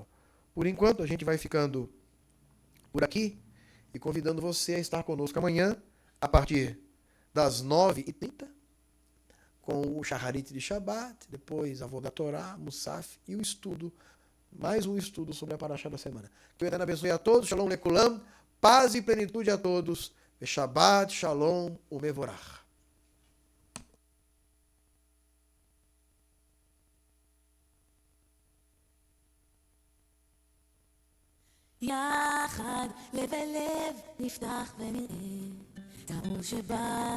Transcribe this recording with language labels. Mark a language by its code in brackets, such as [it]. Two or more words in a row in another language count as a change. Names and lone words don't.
[pt] Por enquanto, a gente vai ficando por aqui e convidando você a estar conosco amanhã, a partir das 9h30, com o Shaharit de Shabbat, depois a Avodat Torá, Musaf e o estudo, mais um estudo sobre a Parashá da semana. Que o Eterno abençoe a todos, [he] שלום לכולם, [pt] paz e plenitude a todos, [he] שבת שלום ומבורך. יחד לב אל לב נפתח ונראה את האור שבשמיים.